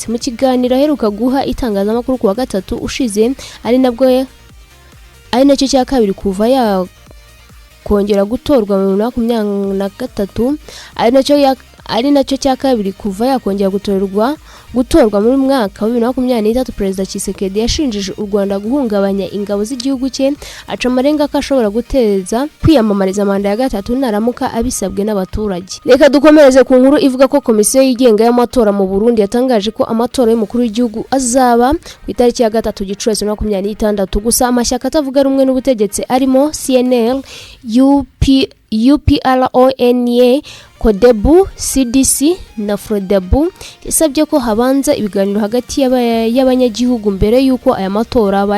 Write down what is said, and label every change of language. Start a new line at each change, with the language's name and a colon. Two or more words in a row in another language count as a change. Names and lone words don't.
Kinyarwanda: Mu kiganiro aheruka guha itangazamakuru ku wa gatatu ushize ari nacyo cya kabiri kuva kongera gutorwa mu 2023 ari nacyo cya kabiri kuva yakongera gutorwa muri mwaka wa 2023. Perezida Tshisekedi yashinjije u Rwanda guhungabanya ingabo z'igihugu cye aca amarenga ko ashobora guteza kwiyamamariza manda ya gatatu naramuka abisabwe n'abaturage. Reka dukomereze ku nkuru ivuga ko komisiyo yigenga y'amatora mu Burundi yatangaje ko amatora y'umukuru w'igihugu azaba ku itariki ya 3 Gicurasi 2026. Gusa amashyaka atavuga rumwe n'ubutegetsi arimo CNL, UPRONA, Kodebu, CDC na Frodebu yasabye ko habanza ibiganiro hagati y'abanyagihugu mbere yuko aya matora abaye.